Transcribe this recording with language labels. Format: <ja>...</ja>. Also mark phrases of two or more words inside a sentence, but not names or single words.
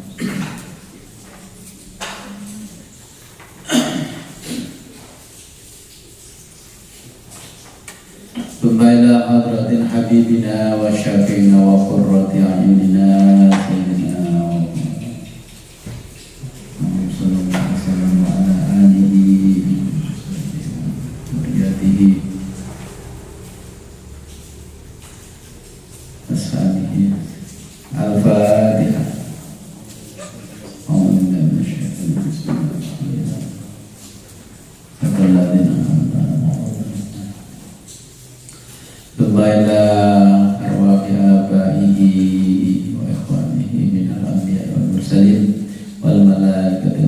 <ar>ثم إلى حضرة حبيبنا وشفيعنا وقرة أعيننا سيدنا الفاتحة. إلى أرواح آبائه وإخوانه من الأنبياء والمرسلين والملائكة</ar>